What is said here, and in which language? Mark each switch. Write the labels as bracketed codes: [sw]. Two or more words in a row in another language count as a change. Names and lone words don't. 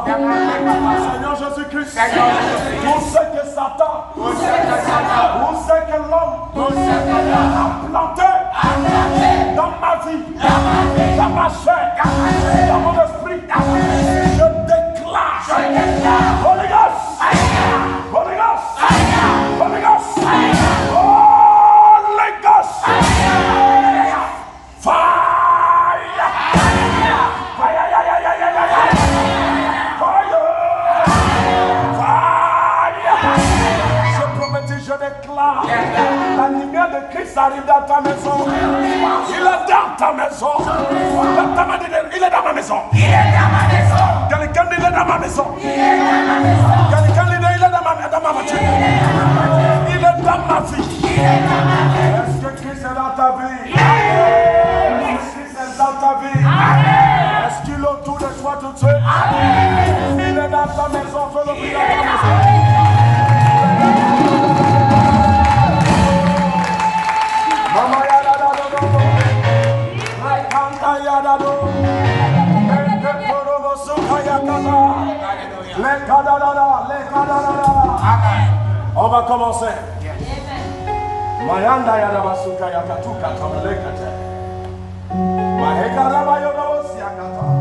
[fr] Seigneur Jésus-Christ. Où c'est que Satan, où c'est que l'homme a planté dans ma vie, dans ma chair, dans mon esprit, je déclare [en] Holy Ghost, Holy Ghost, Holy Ghost, Holy Ghost, fire. [fr] Je déclare, la lumière de Christ arrive dans ta maison. Il est dans ta maison. Il est dans ma maison. Il est dans ma maison. Quelqu'un dit il est dans ma maison. Il est dans ma maison. Quelqu'un dit il est dans ma voiture. Il est dans ma vie. Il est dans ma vie. Est-ce que Christ est dans ta vie? Est-ce que Christ est dans ta vie? Est-ce qu'il est autour de toi tout de Dieu. Il est dans ta maison, fais le bruit dans ta maison. Mama yada da do do do. Rakanta yada do. Eke toro mosuka yakata. Le kadadada, le kadadada. On va commencer. Mayanda yada masuka yakatuka tamelekate. Mahekara bayoga wosiakata.